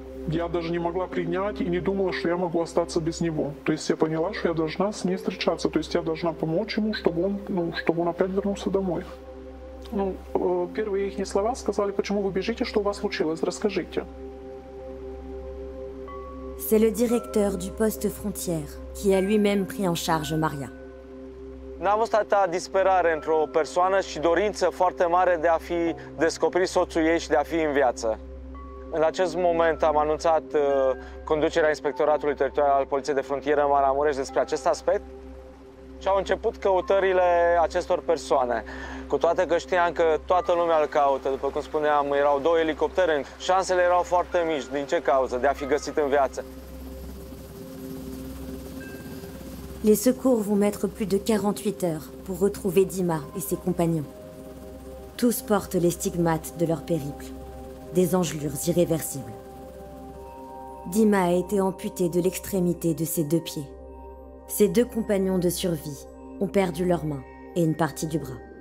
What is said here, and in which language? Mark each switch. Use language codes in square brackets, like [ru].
[ru] Я даже не могла принять и не думала, что я могу остаться без него. То есть я поняла, что я должна с ним встречаться. То есть я должна помочь ему, чтобы он опять вернулся домой. Первые их слова сказали, почему вы бежите, что у вас случилось, расскажите. [fr] C'est le directeur du poste frontière qui a lui-même pris en charge Maria. [ro] N-a fost atâta disperare într-o persoană și dorință foarte mare de a fi descoperit soțul ei și de a fi în viață. În acest moment am anunțat conducerea Inspectoratului Teritorial al Poliției de Frontieră Maramureș despre acest aspect și au început căutările acestor persoane. Cu toate că știam că toată lumea îl caută, după cum spuneam, erau 2 elicoptere, șansele erau foarte mici. Din ce cauză? De a fi găsit în viață. [fr] Les secours vont mettre plus de 48 heures pour retrouver Dima et ses compagnons. Tous portent les stigmates de leur périple, des engelures irréversibles. Dima a été amputé de l'extrémité de ses 2 pieds. Ses 2 compagnons de survie ont perdu leurs mains et une partie du bras.